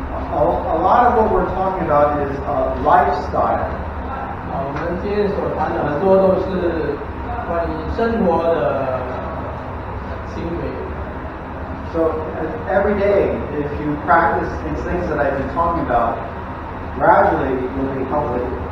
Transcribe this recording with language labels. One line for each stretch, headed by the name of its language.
English: A lot of what we're talking about is lifestyle.
Chinese: 我们今天所谈的很多都是关于生活的行为。
English: So every day, if you practice these things that I've been talking about, gradually you'll be healthy.